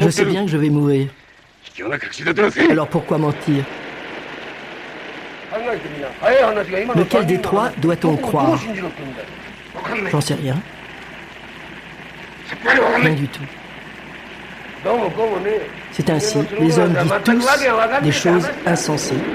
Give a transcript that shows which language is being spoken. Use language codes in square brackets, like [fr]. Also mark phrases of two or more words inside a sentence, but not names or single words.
[fr] Je [ja] って [fr] sais [ja] る。 [fr] bien que je vais mourir. [ja] 卑怯な隠し立てはせん。 [fr] Alors pourquoi mentir? Lequel des trois doit-on croire? J'en sais rien. Rien du tout. C'est ainsi. Les hommes disent tous des choses insensées.